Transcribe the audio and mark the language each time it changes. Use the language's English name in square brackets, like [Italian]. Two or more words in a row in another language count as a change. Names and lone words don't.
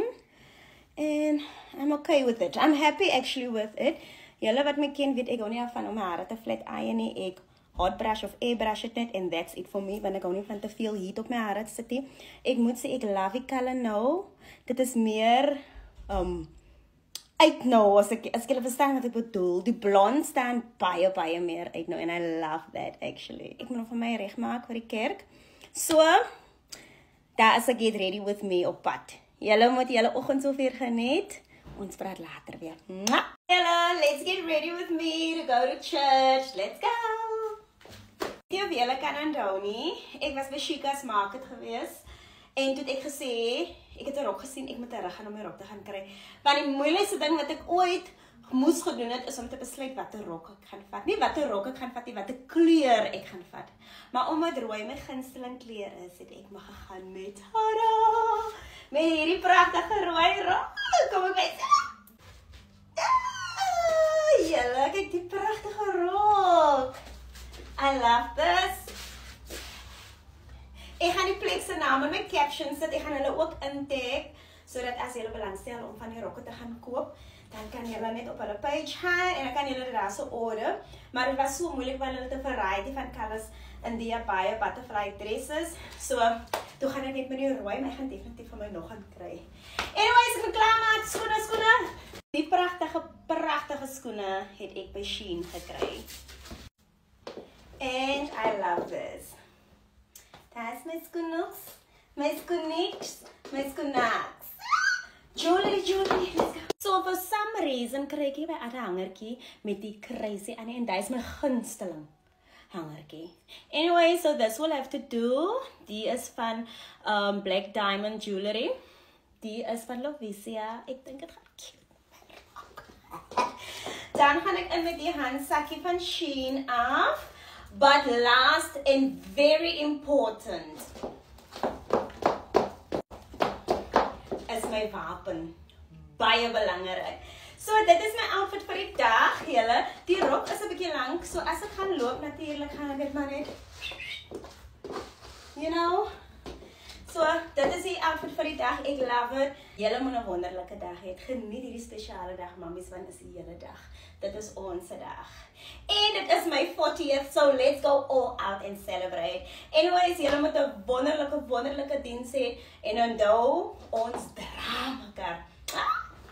[English] En I'm okay with it. I'm happy actually with it. [Afrikaans] Julle wat my ken weet ek hou nie van om my hare te flat iron nie. Ek hot brush of air brush het net [English] and that's it for me. [Afrikaans] Want ek hou nie van te veel heat op my hare te sit nie. Ek moet sê ek [English] love die color [Afrikaans] nou. Dit is meer uit nou as ek julle verstaan wat ek bedoel. Die blond staan baie meer uit nou [English] and I love that actually. [Afrikaans] Ek moet nog vir my regmaak vir die kerk. So, daar is ek [English] get ready with me [Afrikaans] op pad. Julle moet julle oggend so ver geniet. Ons praat later weer. Julle, [English] let's get ready with me to go to church. Let's go! [Afrikaans] Die of julle kan onthou nie. Ek was by Chica's Market gewees. En toe het ek gesê, ek het 'n rok gesien, ek moet terug gaan om my rok te gaan kry. Want die moeilikste ding wat ek ooit moes gedoen het, is om te besluit watter rok ek gaan vat. Nie watter rok ek gaan vat nie, watter kleur ek gaan vat. Maar omdat rooi my gunsteling kleur is, het ek maar gegaan met tada! Met hierdie pragtige rooi rok. Kom ek by. Julle, kyk die pragtige rok. [English] I love this. [Afrikaans] Ek gaan die plek se naam in my caption sit. Ek gaan hulle ook intag, sodat as julle belangstel om van die rokke te gaan koop, dan kan julle net op hulle page gaan en dan kan julle dit daar so order. Maar dit was so moeilik want hulle het 'n [English] variety van colors [Afrikaans] in die baie [English] butterfly dresses. [Afrikaans] So, toe gaan ek net met die rooi, maar ek gaan definitief vir my nog gaan kry. Anyways, ek klaar maak skoene. Die pragtige skoene het ek by Shein gekry. [English] And I love this. That's [Afrikaans] my skoenaks, my skoenaks. [English] Jewelry, let's go. So for some reason [Afrikaans] kry ek by 'n hangertjie met die crazy aan en dit is my gunsteling hangertjie. [English] Anyway, so this will have to do. [Afrikaans] Die is van Black Diamond Jewelry. Die is van Lovisia. Ek dink dit gaan cute. Dan gaan ek in met die handsakkie van Shein af. [English] But last and very important is [Afrikaans] my wapen. Baie belangrik. So dit is my outfit vir die dag, julle. Die rok is 'n bietjie lank, so as ek gaan loop natuurlik gaan ek dit maar net [English] you know. [Afrikaans] So dit is die outfit vir die dag. Ek love it. Julle moet 'n wonderlike dag hê. Geniet hierdie spesiale dag, mammies, want is die hele dag. Dit is ons dag. En dit is my 40th, [English] so let's go all out and celebrate. Anyways, [Afrikaans] julle moet 'n wonderlike diens hê en onthou ons dra mekaar.